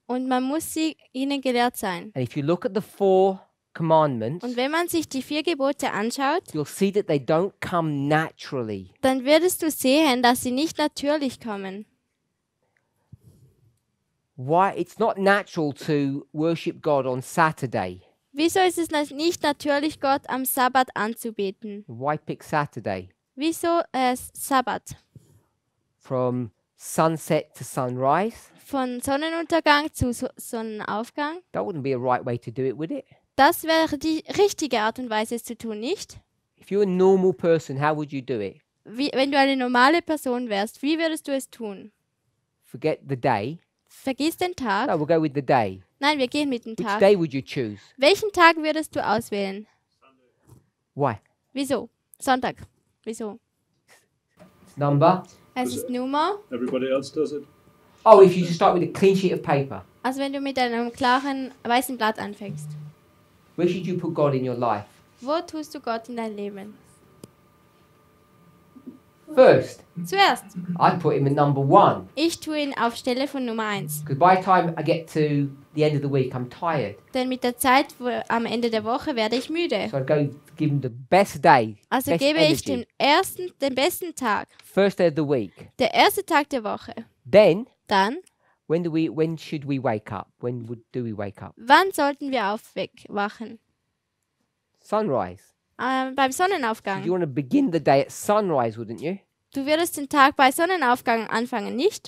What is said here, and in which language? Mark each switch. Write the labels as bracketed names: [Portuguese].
[German] und man muss ihnen gelehrt sein. [English] And if you look at the 4 commandments, [German] Und wenn man sich die 4 Gebote anschaut, [English] you'll see that they don't come naturally. [German] dann würdest du sehen, dass sie nicht natürlich kommen. [English] Why? It's not natural to worship God on Saturday. [German] Wieso ist es nicht natürlich, Gott am Sabbat anzubeten? [English] Why pick Saturday? [German] Wieso Sabbat? [English] From sunset to sunrise? [German] Von Sonnenuntergang zu Sonnenaufgang? [English] That wouldn't be a right way to do it, would it? [German] Das wäre die richtige Art und Weise, es zu tun, nicht? [English] If you're a normal person, how would you do it? [German] Wenn du eine normale Person wärst, wie würdest du es tun? [English] Forget the day. [German] Vergiss den Tag. [English] No, we'll go with the day. [German] Nein, wir gehen mit dem [English] Which [German] Tag. [English] day would you choose? [German] Welchen Tag würdest du auswählen? [English] Why? [German] Wieso? Sonntag. Wieso? [English] Number. [German] Es ist Nummer. [English] Everybody else does it. Oh, if you just start with a clean sheet of paper. [German] Also wenn du mit einem klaren weißen Blatt anfängst. [English] Where should you put God in your life? [German] Wo tust du Gott in dein Leben? [English] First, [German] Zuerst. [English] I'd put him at number 1. [German] Ich tue ihn auf Stelle von Nummer 1. [English] Because by the time I get to the end of the week, I'm tired. [German] Denn mit der Zeit am Ende der Woche werde ich müde. [English] So I'd go give him the best day. [German] Also [English] best [German] gebe ich [English] energy. [German] den besten Tag. [English] First day of the week. [German] Der erste Tag der Woche. [English] Then, [German] Dann, [English] when should we wake up? Do we wake up? [German] wann sollten wir aufwachen? [English] Sunrise. [German] Beim [English] So you [German] Sonnenaufgang. [English] want to begin the day at sunrise, wouldn't you? [German] Du würdest den Tag bei Sonnenaufgang anfangen, nicht?